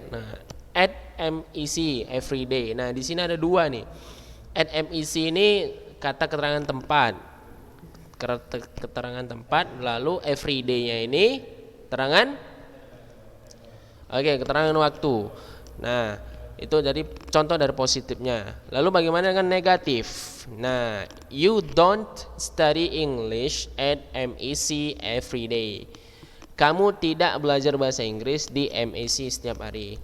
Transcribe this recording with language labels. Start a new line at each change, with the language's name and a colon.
Indonesian: Nah,
English: at MEC every day.
Indonesian: Nah, di sini ada 2 nih. At MEC ini kata keterangan tempat. keterangan tempat, lalu everyday-nya ini keterangan, oke, keterangan waktu. Nah, itu jadi contoh dari positifnya. Lalu bagaimana dengan negatif?
English: Nah, you don't study English at MEC every day.
Indonesian: Kamu tidak belajar bahasa Inggris di MEC setiap hari.